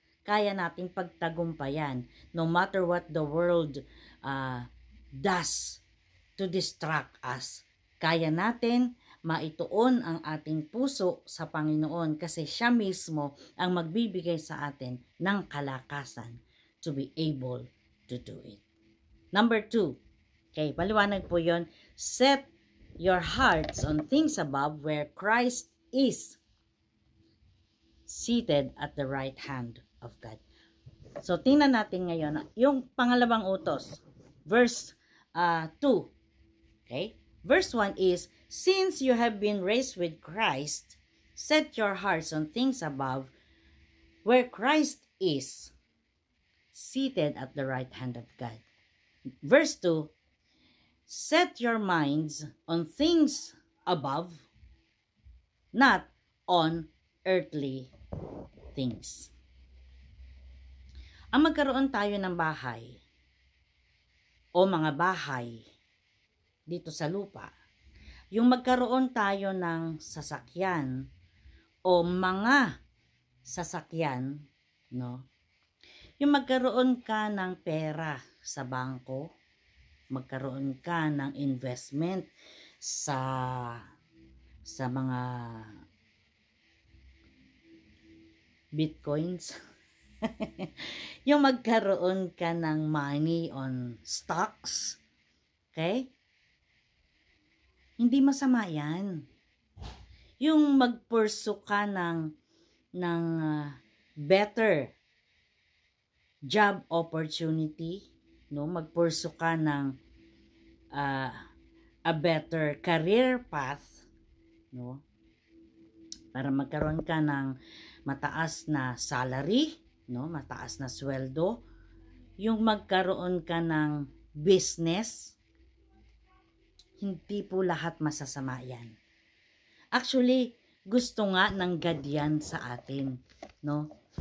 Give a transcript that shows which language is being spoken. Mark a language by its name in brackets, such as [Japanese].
[Filipino] Kaya nating pagtagumpayan [English] no matter what the world does to distract us. [Filipino] Kaya natin maituon ang ating puso sa Panginoon, kasi siya mismo ang magbibigay sa atin ng kalakasan [English] to be able to do it. [Filipino] Number 2, okay, paliwanag po yon. [English] Set your hearts on things above, where Christ is seated at the right hand of God. So, tingnan natin ngayon yung pangalawang utos. Verse 2. Okay? Verse 1 is, since you have been raised with Christ, set your hearts on things above, where Christ is seated at the right hand of God. Verse 2, set your minds on things above, not on earthly things. [Filipino] Ang magkaroon tayo ng bahay o mga bahay dito sa lupa, yung magkaroon tayo ng sasakyan o mga sasakyan, no? Yung magkaroon ka ng pera sa bangko, magkaroon ka ng investment sa mga bitcoins, yung magkaroon ka ng [English] money on stocks, [Filipino] okay? Hindi masama yan. Yung magpursu ka ng [English] better job opportunity, [Filipino] no? Magpursu ka ng [English] a better career path, [Filipino] no? Para magkaroon ka ng mataas na salary, no? Mataas na sweldo. Yung magkaroon ka ng business, hindi po lahat masasama yan. Actually, gusto nga ng God yan sa atin, no?